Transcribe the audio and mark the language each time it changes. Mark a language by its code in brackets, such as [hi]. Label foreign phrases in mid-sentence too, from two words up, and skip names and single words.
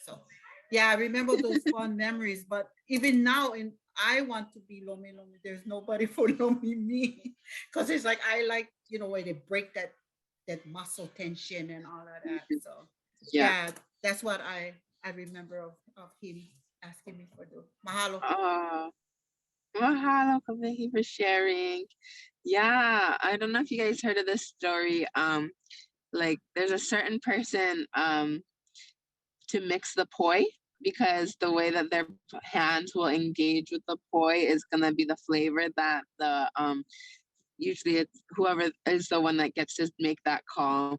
[en] So yeah, I remember those fond memories. But even now, I want to be lomi. There's nobody for lomi me, because it's like I like, where they break that muscle tension and all of that. So yeah, that's what I remember of him asking me for the mahalo. Oh, mahalo, Kavehi, for sharing. Yeah, I don't know if you guys heard of this story. Like there's a certain person to mix the poi, because the way that their hands will engage with the poi is gonna be the flavor that the usually it's whoever is the one that gets to make that call.